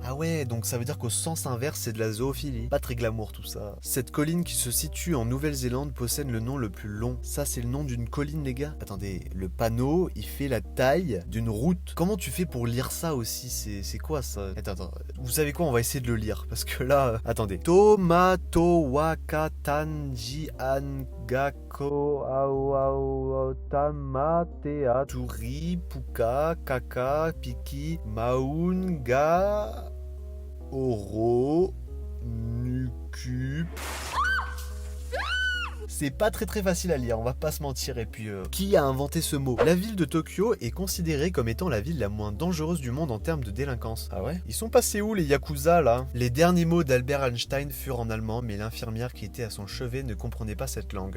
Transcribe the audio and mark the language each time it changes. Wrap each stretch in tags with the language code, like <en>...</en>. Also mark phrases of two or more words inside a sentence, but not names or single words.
<fr>Ah ouais, donc ça veut dire qu'au sens inverse, c'est de la zoophilie. Pas très glamour tout ça. Cette colline qui se situe en Nouvelle-Zélande possède le nom le plus long. Ça, c'est le nom d'une colline, les gars. Attendez, le panneau, il fait la taille d'une route. Comment tu fais pour lire ça aussi? C'est quoi ça? Attends. Vous savez quoi? On va essayer de le lire. Parce que là, attendez. Tomato wakatanji angako au tamatea turi puka kaka piki maunga oro nuku. C'est pas très facile à lire, on va pas se mentir. Et puis, qui a inventé ce mot? La ville de Tokyo est considérée comme étant la ville la moins dangereuse du monde en termes de délinquance. Ah ouais? Ils sont passés où les Yakuza là? Les derniers mots d'Albert Einstein furent en allemand, mais l'infirmière qui était à son chevet ne comprenait pas cette langue.</fr>